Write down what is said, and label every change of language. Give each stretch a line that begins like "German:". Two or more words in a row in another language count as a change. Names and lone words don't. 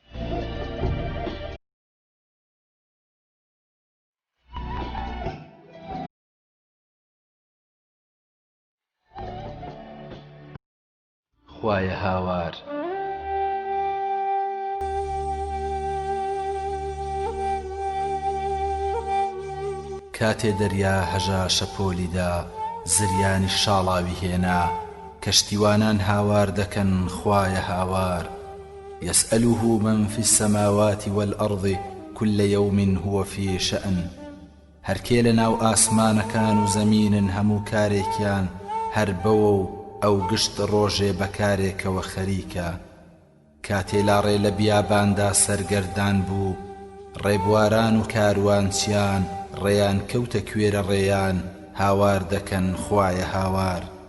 Central Kurdish: خوایە هاوار کاتێ دەریا هەژا شەپۆلیدا، زریانی شاڵاوی هێنا، کەشتیوانان هاوار دەکەن خوایە هاوار.
Arabic: يسأله من في السماوات والأرض كل يوم هو في شأن.
Central Kurdish: هەر کێ لە ناو ئاسمانەکان و زەمینن هەموو کارێکیان هەر بەوە و ئەو گشت ڕۆژێ بەکارێکەوە خەریکە. کاتێ لاڕێ لە بیاباندا سەرگەردان بوو، ڕێبواران و کاروانچیان ڕێیان کەوتە کوێرە ڕێیان، هاوار دەکەن خوایە هاوار.